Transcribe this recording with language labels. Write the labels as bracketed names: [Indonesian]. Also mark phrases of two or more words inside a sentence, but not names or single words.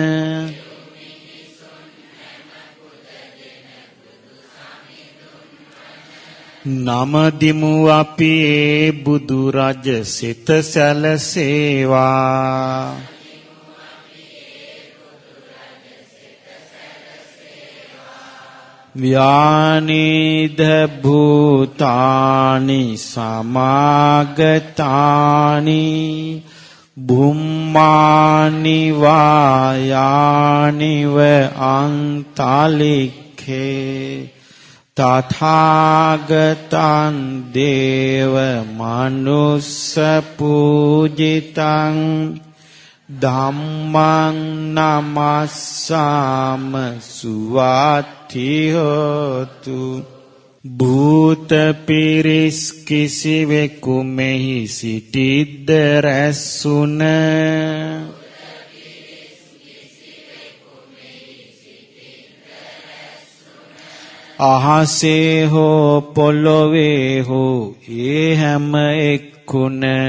[Sinhala] නමදිමු අපි ඒ බුදු රජ සිත සැලසේවා ව්‍යානිද [Pali] භූතානි සමාගතානි බුම්මානි වායානිව අන්තලික්ඛේ තථාගතං දේව මනුස්ස පූජිතං ධම්මං නමස්සාම සුවාති හෝතු [Sinhala] භූත පිරිස් කිසිවෙකු මෙහි සිටිද්ද රැස්ුන අහසේ හෝ පොළොවේ හෝ ඒ හැම එක්කුණ